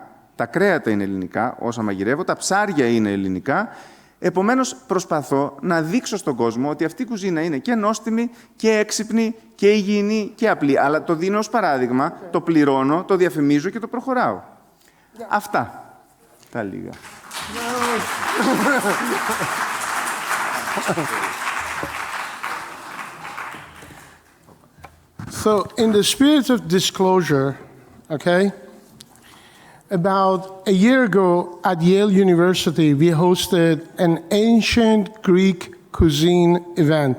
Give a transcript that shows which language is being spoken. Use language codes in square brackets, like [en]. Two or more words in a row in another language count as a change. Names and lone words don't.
[el] Τα κρέατα είναι ελληνικά, όσα μαγειρεύω, τα ψάρια είναι ελληνικά. Επομένως, προσπαθώ να δείξω στον κόσμο ότι αυτή η κουζίνα είναι και νόστιμη και έξυπνη και υγιεινή και απλή. Αλλά το δίνω ως παράδειγμα, το πληρώνω, το διαφημίζω και το προχωράω. Αυτά τα λίγα. [en] So, in the spirit of disclosure, okay? About a year ago at Yale University, we hosted an ancient Greek cuisine event.